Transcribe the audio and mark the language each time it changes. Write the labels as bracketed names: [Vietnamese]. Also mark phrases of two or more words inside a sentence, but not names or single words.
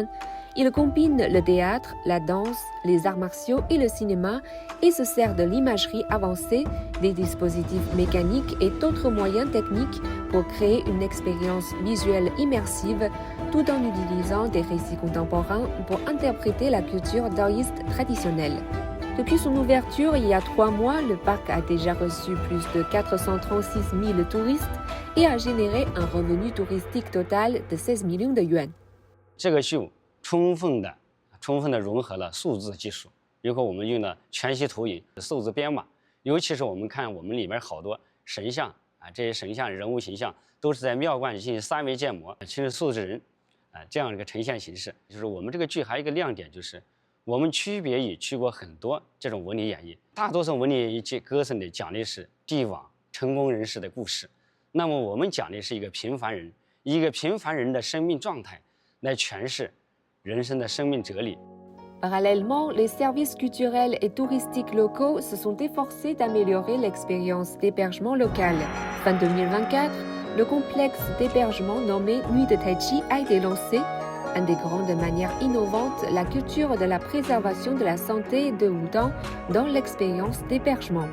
[French] Il combine le théâtre, la danse, les arts martiaux et le cinéma et se sert de l'imagerie avancée, des dispositifs mécaniques et d'autres moyens techniques pour créer une expérience visuelle immersive tout en utilisant des récits contemporains pour interpréter la culture taoïste traditionnelle. Depuis son ouverture il y a 3 mois, le parc a déjà reçu plus de 436 000 touristes et a généré un revenu touristique total de 16 millions de yuan. [Chinese] 这个秀充分的融合了数字技术，比如说我们用了全息投影、数字编码，尤其是我们看我们里面好多神像啊，这些神像人物形象都是在庙观里进行3维建模，其实数字人啊这样一个呈现形式。就是我们这个剧还有一个亮点，就是我们区别于去过很多这种文理演绎，大多数文理演绎歌颂的讲的是帝王成功人士的故事，那么我们讲的是一个平凡人，一个平凡人的生命状态来诠释人生的生命哲理。 [French] Parallèlement, les services culturels et touristiques locaux se sont efforcés d'améliorer l'expérience d'hébergement local. Fin 2024, le complexe d'hébergement nommé Nuit de Tai Chi a été lancé. Une des grandes manières innovantes, la culture de la préservation de la santé de Wudang dans l'expérience d'hébergement.